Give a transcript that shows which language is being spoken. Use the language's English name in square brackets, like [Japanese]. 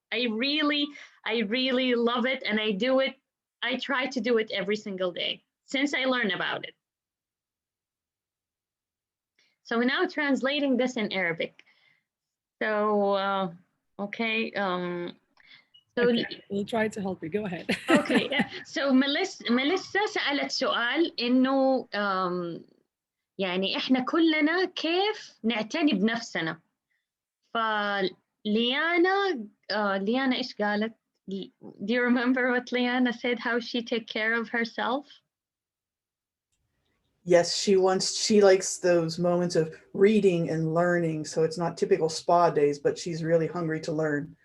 [English] I really love it, and I do it. I try to do it every single day since I learned about it. So we're now translating this in Arabic. So, okay. So, Okay, we'll try to help you. Go ahead. okay. [Arabic] So ميليسا سألت سؤال إنه يعني إحنا كلنا كيف نعتني بنفسنا. فليانا ليانا إيش قالت؟ [English] Do you remember what Liana said? How she take care of herself? Yes, she likes those moments of reading and learning. So it's not typical spa days, but she's really hungry to learn.